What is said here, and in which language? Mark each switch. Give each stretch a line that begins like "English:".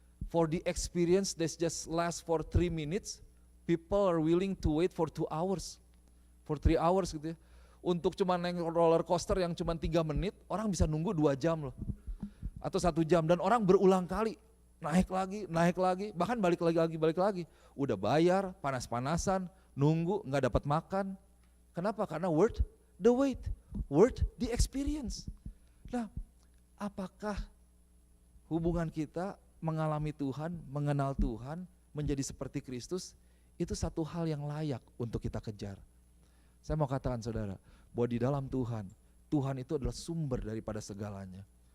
English: For the experience that just last for 3 minutes, people are willing to wait for 2 hours. For 3 hours
Indonesian: gitu ya. Untuk cuma naik roller coaster yang cuma 3 menit, orang bisa nunggu 2 jam loh. Atau 1 jam, dan orang berulang kali. Naik lagi, bahkan balik lagi. Udah bayar, panas-panasan, nunggu, gak dapat makan. Kenapa?
English: Karena worth the wait, worth the experience.
Indonesian: Nah, apakah hubungan kita mengalami Tuhan, mengenal Tuhan, menjadi seperti Kristus, itu satu hal yang layak untuk kita kejar. Saya mau katakan saudara, bahwa di dalam Tuhan, Tuhan itu adalah sumber daripada segalanya.